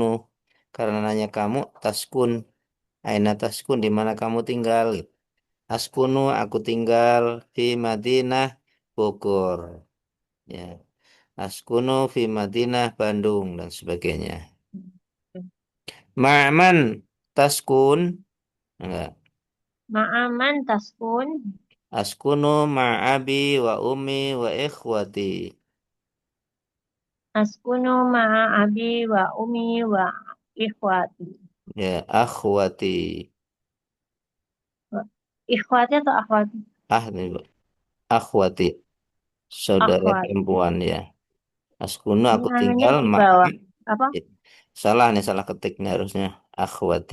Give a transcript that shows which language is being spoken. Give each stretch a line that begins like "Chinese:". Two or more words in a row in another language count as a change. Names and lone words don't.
Indonesian: Karena nanya kamu taskun.
Arabic: أين تسكن
Indonesian: di mana kamu tinggal? Askunu aku tinggal di Madinah Bogor. Ya.
Arabic: أسكن في مدينة Bandung
Indonesian: dan sebagainya.
Arabic: مع من تسكن enggak. مع من تسكن? أسكن مع أبي وأمي وإخوتي. أسكن مع أبي وأمي وإخوتي.
Indonesian: Ya, akhwati. Ikhwati atau akhwati? Nih, Bu. Akhwati, saudara Akhwat. perempuan ya. Askunu Ini aku anunya tinggal di ma bawah. Apa? salah nih salah ketik nih harusnya akhwati.